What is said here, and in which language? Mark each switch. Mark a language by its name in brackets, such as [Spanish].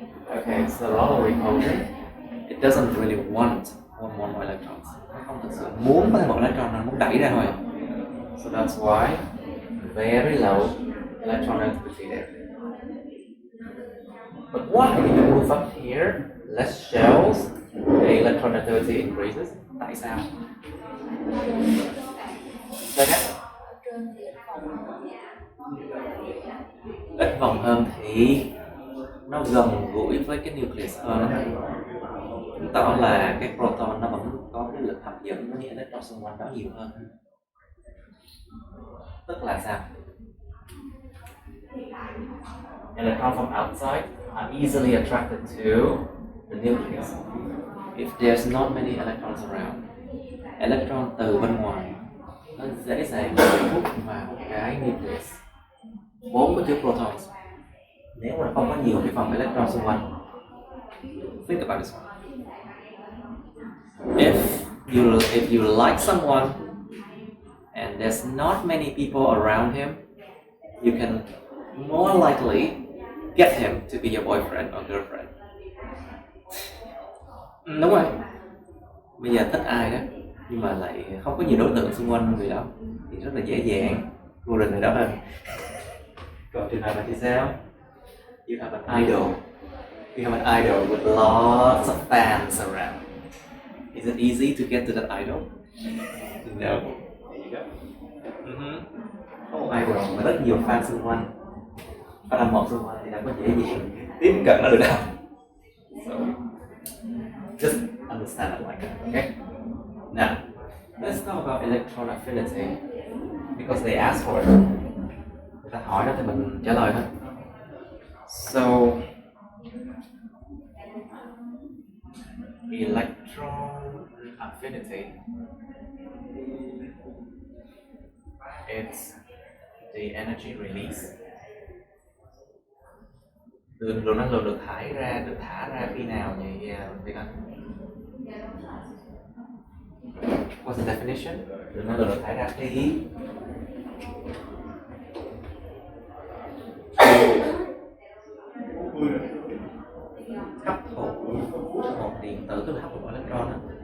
[English] Okay, so a lot of repulsion. It doesn't really want one more electrons. [Vietnamese] Nó không thực sự muốn có thêm một electron, nó muốn đẩy ra thôi. [English] So that's why very low electron activity there. But why when you move up here, less shells, the electron activity increases? [Vietnamese] Tại sao? Ít vòng hơn thì nó gần gũi với cái nucleus hơn. chứng tỏ là cái proton nó vẫn có cái lực hấp dẫn với những electron xung quanh đó nhiều hơn. Tức là sao? [English] Electrons from outside are easily attracted to the nucleus if there's not many electrons around. [Vietnamese] Electron từ bên ngoài nó dễ dàng bị hút vào cái nucleus vốn có chứa protons nếu mà không có nhiều cái phần electron xung quanh. [English] Think about this one. If you like someone and there's not many people around him, you can more likely get him to be your boyfriend or girlfriend. [Vietnamese] Đúng rồi. Bây giờ thích ai đó nhưng mà lại không có nhiều đối tượng xung quanh người đó thì rất là dễ dàng vô rình người đó hơn. Còn trường hợp là thì sao? [English] You have an idol. You have an idol with lots of fans around. Is it easy to get to that idol? No. There you go. [Vietnamese] Có một idol mà rất nhiều fan xung quanh, fan hâm mộ xung quanh thì đâu có dễ dàng tiếp cận nó được đâu. [English] So, just understand it like that, okay? Now, let's talk about electron affinity because they ask for it. [Vietnamese] Người ta hỏi đó thì mình trả lời thôi. [English] So, electron affinity, it's the energy release. [Vietnamese] Lượng năng lượng được thả ra khi nào vậy Việt Anh? [English] What's the definition? [Vietnamese] Lượng năng lượng được thả ra khi hấp thụ một điện tử, tức là hấp thụ electron đó.